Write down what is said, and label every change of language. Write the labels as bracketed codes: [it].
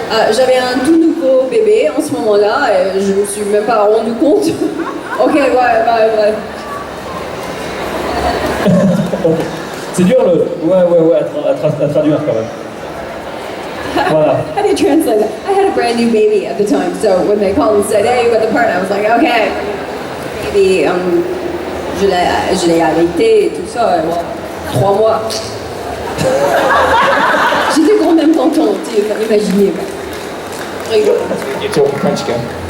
[fr] J'avais un tout nouveau bébé en ce moment-là et je me suis même pas rendu compte. Ok, ouais. C'est dur le. Ouais, à traduire quand même. Voilà. [en] How do you translate that? I had a brand new baby at the time, so when they called and said, hey, you got the part, I was like, okay. [fr] Baby, je l'ai allaité et tout ça, 3 mois. J'étais quand même contente, imaginez. [en] You're talking French again.